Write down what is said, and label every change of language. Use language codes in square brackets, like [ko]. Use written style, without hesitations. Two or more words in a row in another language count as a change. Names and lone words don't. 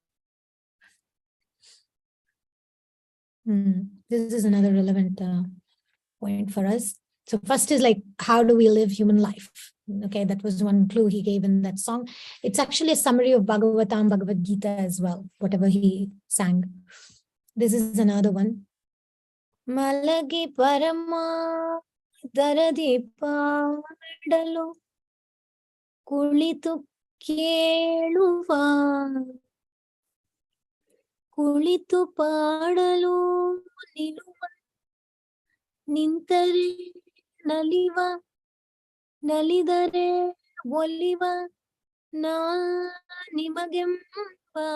[en] This is another relevant point for us. So first is like, how do we live human life? Okay, that was one clue he gave in that song. It's actually a summary of Bhagavatam, Bhagavad Gita as well, whatever he sang. This is another one. [kn] ಮಲಗಿ ಪರಮ ದರದಿ ಪಾಡಲು ಕುಳಿತು ಕೇಳುವ ಕುಳಿತು ಪಾಡಲು ನಿಲುವ ನಿಂತರೆ ನಲಿವ ನಲಿದರೆ ಒಲಿವ ನಾ ನಿಮಗೆಂಬ